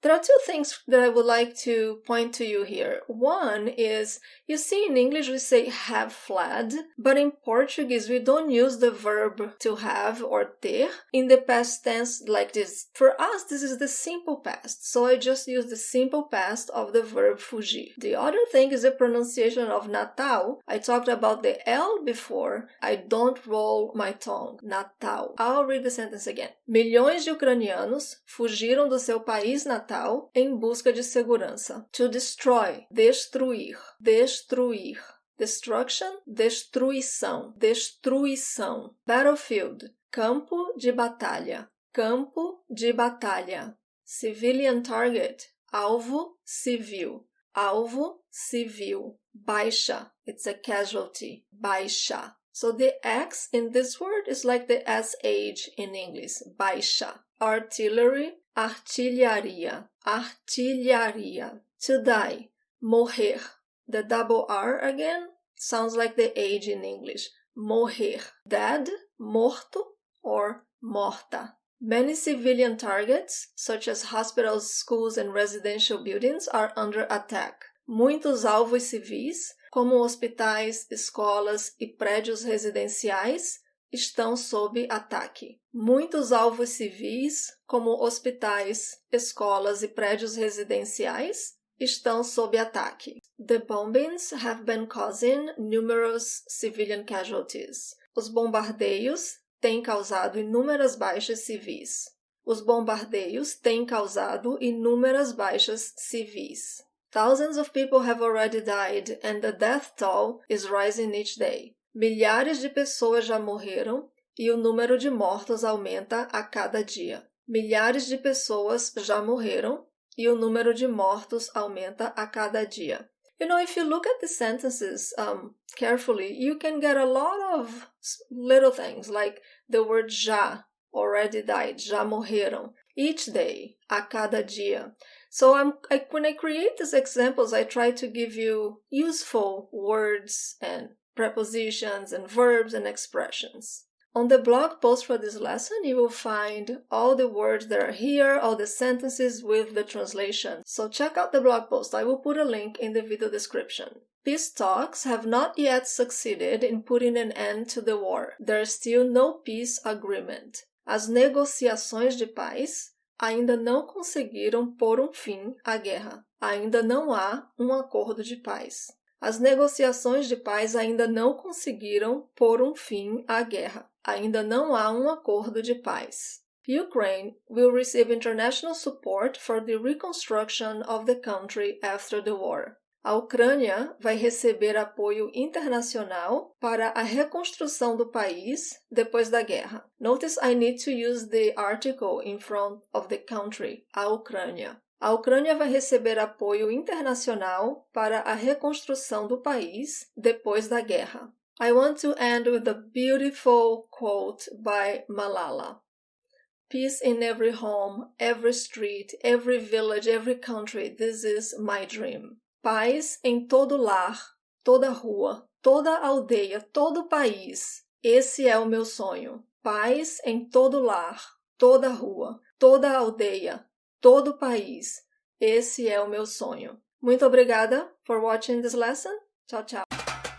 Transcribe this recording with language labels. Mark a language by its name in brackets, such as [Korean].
[English] There are two things that I would like to point to you here. One is, you see in English we say have fled, but in Portuguese we don't use the verb to have or ter in the past tense like this. For us, this is the simple past, so I just use the simple past of the verb fugir. The other thing is the pronunciation of Natal. I talked about the L before. I don't roll my tongue. Natal. I'll read the sentence again. [Portuguese] Milhões de ucranianos fugiram do seu país natal em busca de segurança. To destroy. Destruir. Destruir. Destruction, destruição, destruição. Battlefield, campo de batalha, campo de batalha. Civilian target, alvo civil, alvo civil. [English] Baixa, it's a casualty, baixa. So the X in this word is like the SH in English, baixa. [Portuguese] Artillery, artilharia, artilharia. [English] To die, morrer. The double R again sounds like the H in English. Morrer. Dead, morto, or morta. Many civilian targets, such as hospitals, schools, and residential buildings, are under attack. [Portuguese] Muitos alvos civis, como hospitais, escolas e prédios residenciais, estão sob ataque. Muitos alvos civis, como hospitais, escolas e prédios residenciais, estão sob ataque. [English] The bombings have been causing numerous civilian casualties. [Portuguese] Os bombardeios têm causado inúmeras baixas civis. Os bombardeios têm causado inúmeras baixas civis. [English] Thousands of people have already died and the death toll is rising each day. [Portuguese] Milhares de pessoas já morreram e o número de mortos aumenta a cada dia. Milhares de pessoas já morreram e o número de mortos aumenta a cada dia. [English] You know, if you look at the sentences carefully, you can get a lot of little things, like the word já, already died, [Portuguese] já morreram. [English] Each day, [Portuguese] a cada dia. [English] So when I create these examples, I try to give you useful words and prepositions and verbs and expressions. On the blog post for this lesson, you will find all the words that are here, all the sentences with the translation. So check out the blog post. I will put a link in the video description. Peace talks have not yet succeeded in putting an end to the war. There is still no peace agreement. [Portuguese] As negociações de paz ainda não conseguiram pôr fim à guerra. Ainda não há acordo de paz. As negociações de paz ainda não conseguiram pôr fim à guerra. Ainda não há acordo de paz. [English] Ukraine will receive international support for the reconstruction of the country after the war. [Portuguese] A Ucrânia vai receber apoio internacional para a reconstrução do país depois da guerra. [English] Notice I need to use the article in front of the country, a Ucrânia. [Portuguese] A Ucrânia vai receber apoio internacional para a reconstrução do país depois da guerra. [English] I want to end with a beautiful quote by Malala. Peace in every home, every street, every village, every country. This is my dream. [Portuguese] Paz em todo lar, toda rua, toda aldeia, todo país. Esse é o meu sonho. Paz em todo lar, toda rua, toda aldeia, todo país. Esse é o meu sonho. Muito obrigada [English] for watching this lesson. [Portuguese] Tchau, tchau.